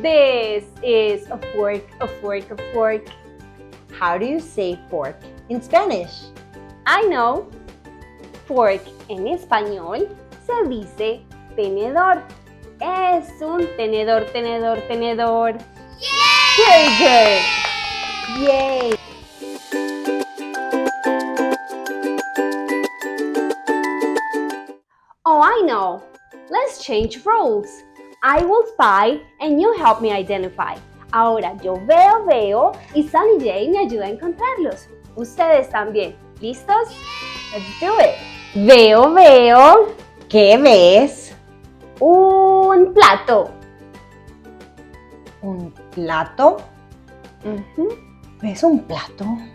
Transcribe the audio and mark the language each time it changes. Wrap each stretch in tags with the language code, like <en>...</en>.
<en>This is a fork, a fork, a fork. How do you say fork in Spanish? I know.</en> <es>Fork en español se dice tenedor. Es un tenedor, tenedor, tenedor.</es> <en>Very good. Yay! Oh, I know. Let's change roles. I will spy and you help me identify.</en> <es>Ahora yo veo y Sunny J me ayuda a encontrarlos. Ustedes también. ¿Listos?</es> <en>Let's do it.</en> <es>Veo. ¿Qué ves? Un plato. ¿Un plato? ¿Ves un plato?</es>